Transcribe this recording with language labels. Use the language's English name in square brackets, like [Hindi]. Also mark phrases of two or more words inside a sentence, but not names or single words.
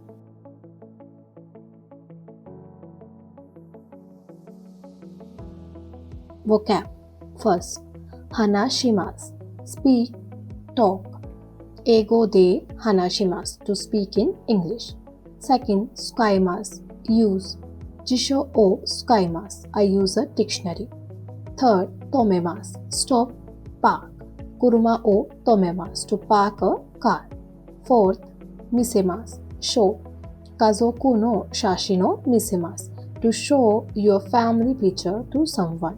[English] Vocab. First, hanashimasu, speak, talk. [Japanese] 英語で話します, [English] to speak in English. Second, tsukaimasu, use. [Japanese] 辞書を使います, [English] I use a dictionary. Third, tomemasu, stop, park. [Japanese] 車を停めます, [English] to park a car. Fourth, misemasu, show. [Japanese] 家族の写真の見せます, [English] to show your family picture to someone.